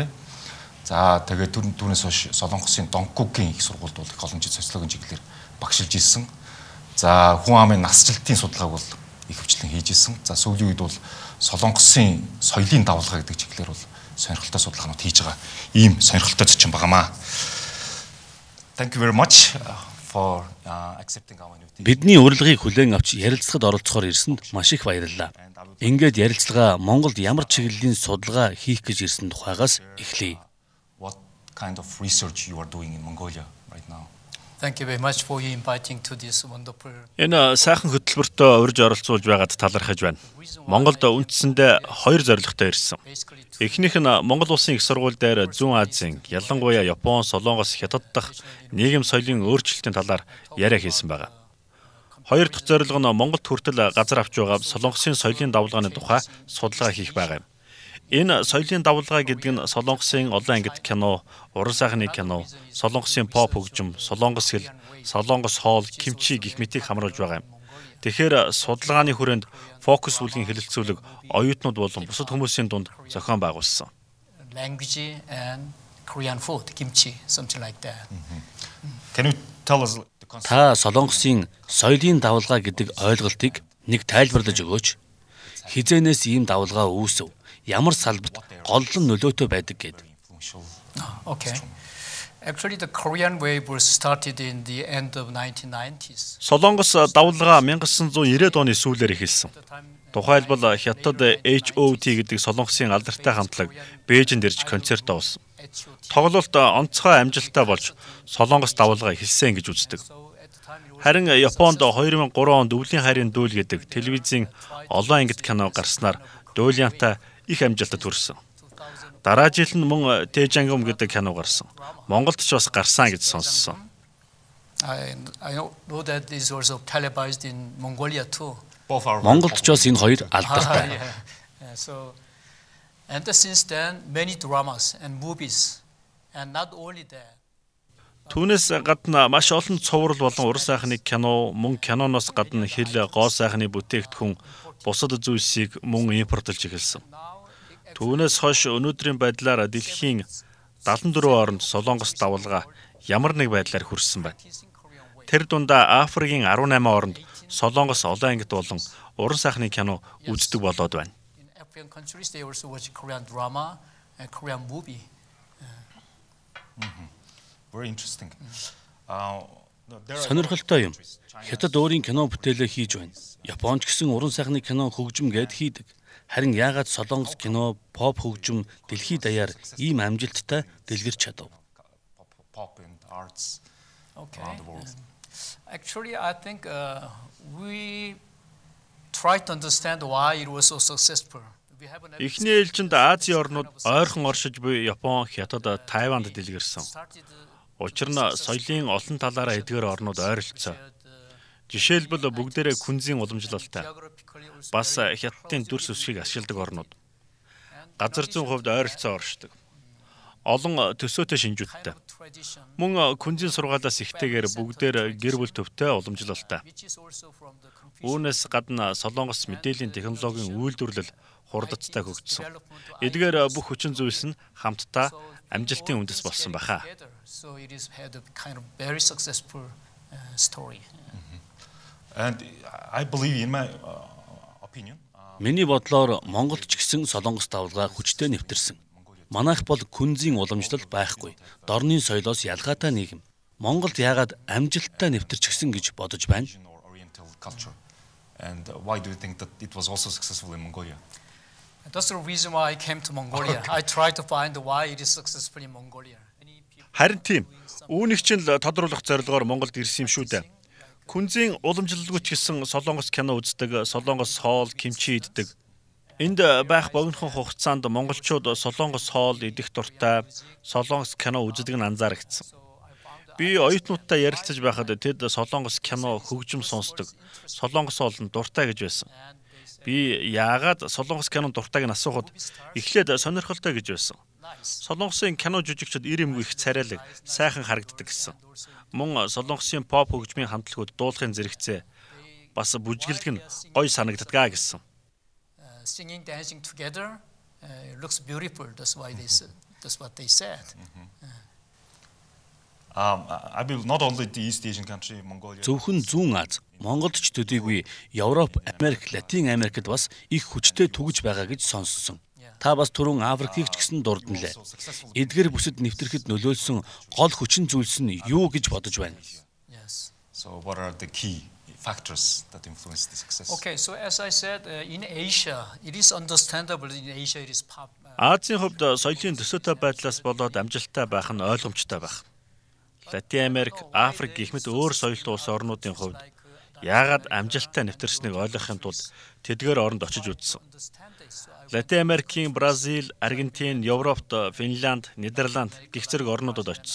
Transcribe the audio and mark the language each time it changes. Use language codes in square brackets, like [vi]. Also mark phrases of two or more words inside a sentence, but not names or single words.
[mn] За тэгээд түүнээс хойш Солонгосын Доггукийн их сургуульд бол их олон жил социологийн чиглэлээр багшилж ирсэн. За хүн амын насжилтын судалгааг бол их хвчлэн хийж ирсэн. За сүүлийн үед бол Солонгосын соёлын давлгаа гэдэг чиглэлээр бол сонирхолтой судалгаанууд хийж байгаа ийм сонирхолтой зочин байгаамаа. [en] Thank you very much for accepting our invitation. [mn] Бидний урилгыг хүлээн авч ярилцлагад оролцохоор ирсэнд маш их баярлалаа. Ингээд ярилцлага Монголд ямар чиглэлийн судалгаа хийх гэж ирсэн тухайгаас эхлэе. [en] What kind of research you are doing in Mongolia right now? Thank you very much for inviting to this wonderful. [mn] Энэ сайхан хөтөлбөртөө урьж оролцуулж байгаад талархаж байна. Монголд үндсэндээ хоёр зорилготой ирсэн. Эхнийх нь Монгол улсын их сургууль дээр Зүүн Азийн, ялангуяа Япон, Солонгос, Хятад дахь нийгэм соёлын өөрчлөлтийн талаар яриа хийсэн байгаа. Хоёр дахь зорилго нь Монголд хүртэл газар авч байгаа Солонгосын соёлын давлгааны тухай судалгаа хийх байгаа юм. Энэ соёлын давлгаа гэдэг нь Солонгосын олон ангид кино, уран сайхны кино, Солонгосын поп хөгжим, Солонгос хэл, Солонгос хоол, кимчи гэх мэтийг хамруулж байгаа юм. Тэгэхээр судалгааны хүрээнд фокус бүлгийн хэлэлцүүлэг оюутнууд болон бусад хүмүүсийн дунд зохион байгуулсан. [en] Language and Korean food, kimchi, something like that. Can you tell us [mn] Та Солонгосын соёлын давлгаа гэдэг ойлголтыг нэг тайлбарлаж өгөөч. Хизээнээс ийм давлгаа үүсв? Ямар салбарт голлон нөлөөтэй байдаг гэд. [en] Okay. Actually, the Korean wave was started in the end of 1990s. [mn] Солонгос давлгаа 1990-ад оны сүүлээр эхэлсэн. Тухайлбал Хятад HOT гэдэг Солонгосын алдартай хамтлаг Бээжинд ирж концерт авсан. Тоглолт онцгой амжилттай болж Солонгос давлгаа эхэлсэн гэж үздэг. Харин Японд 2003 онд Өвлийн хайрын дүүл гэдэг телевизийн олон ангид кино гарснаар дуулиантай их амжилтад хүрсэн. Дараа жил нь мөн Тэжангум гэдэг кино гарсан. Монголд ч бас гарсан гэж сонссон. [en] I know that this was televised in Mongolia too. [mn] Монголд ч бас энэ хоёр алдартай. [en] So, and since then, many dramas and movies, and not only that. [mn] Түүнээс гадна маш олон цуврал болон уран сайхны кино, мөн киноноос гадна хэл, гоо сайхны бүтээгдэхүүн, бусад зүйлсийг мөн импортлж эхэлсэн. Түүнээс хойш өнөөдрийн байдлаар дэлхийн 74 орнд Солонгос давлгаа ямар нэг байдлаар хүрсэн байна. Тэр дундаа Африкийн 18 орнд Солонгос олон ангид болон уран сайхны кино үздэг болоод байна. [en] In African countries, they also watch Korean drama and Korean movie. Very interesting. [mn] Сонирхолтой юм. Хятад өөрийн кино бүтээлээ хийж байна. Японч гэсэн уран сайхны кино хөгжим гээд хийдэг. Харин яагаад Солонгос кино, поп хөгжим дэлхийд даяар ийм амжилттай дэлгэрч чадав? [en] Okay. Actually, I think we try to understand why it was so successful. [mn] Эхний ээлжинд Азийн орнууд ойрхон оршиж буй Япон, Хятад, Тайванд дэлгэрсэн. Учир нь соёлын олон талаараа эдгээр орнууд ойролцоо. Жишээлбэл бүгдээрээ күнзийн уламжлалтай. Бас Хятадын дүрс өсгийг ашигладаг орнууд. Газар зүйн хувьд ойролцоо оршдог. Олон төсөөтэй шинжүүдтэй. Мөн күнзийн сургаалаас ихтэйгээр бүгдээр гэр бүл төвтэй уламжлалтай. Үүнээс гадна Солонгос мэдээллийн технологийн үйлдвэрлэл хурдцтай хөгжсөн. Эдгээр бүх хүчин зүйлс нь хамтдаа амжилтын үндэс болсон баха. [en] So it is had a kind of very successful story. And I believe in my opinion. [mn] Миний бодлоор Монголд ч гэсэн Солонгос давлгаа хүчтэй нэвтэрсэн. Манайх бол күнзийн уламжлал байхгүй. Дорны соёлоос ялгаатай нийгэм. Монголд яагаад амжилттай нэвтэрчихсэн гэж бодож байна? [en] And why do you think that it was also successful in Mongolia? That's the reason why I came to Mongolia. I tried to find why it is successful in Mongolia. [mn] Харин тийм. Үүнийг ч л тодруулах зорилгоор Монголд ирсэн юм шүү дээ. Күнзийн уламжлалгүйч гэсэн Солонгос кино үздэг, Солонгос хоол, кимчи иддэг. Энд байх богинохон хугацаанд монголчууд Солонгос хоол идэх дуртай, Солонгос кино үздэг нь анзаарэгдсэн. Би оюутнуудтай ярилцаж байхад тэд Солонгос кино хөгжим сонсдог. Солонгос олон дуртай гэж байсан. Би яагаад Солонгос кинонд дуртайг нь асуухад эхлээд сонирхолтой гэж байсан. Солонгосын кино жүжигчид ир эмгүй их царайлаг, сайхан харагддаг гэсэн. Мөн Солонгосын поп хөгжмийн хамтлагууд дуулахын зэрэгцээ бас бүжгэлдэг нь гоё санагддгаа гэсэн. [en] Singing, dancing together looks beautiful. That's why they said. That's what they said. I believe not only the East Asian country, Mongolia. [mn] Зөвхөн Зүүн Аз, Монголд ч төдийгүй Европ, Америк, Латин Америкт бас их хүчтэй түгэж байгаа гэж сонссон. Та бас түрүүн Африкийг ч гэсэн дурдналээ. Эдгээр бүсэд нэвтрэхэд нөлөөлсөн гол хүчин зүйлс нь юу гэж бодож байна? [en] Yes. So what are the key factors that influence the success? Okay, so as I said, in Asia, it is understandable. In Asia, it is pop. [mn] Азийн хувьд соёлын төсөөтэй байдлаас болоод амжилттай байх нь ойлгомжтой байх. Латин Америк, Африк гэх мэт өөр соёлтой улс орнуудын хувьд яагаад амжилттай нэвтэрснийг ойлгохын тулд тэдгээр оронд очиж үзсэн. Латин Америкийн Бразил, Аргентин, Европт, Финланд, Нидерланд гэх зэрэг орнуудад очсон.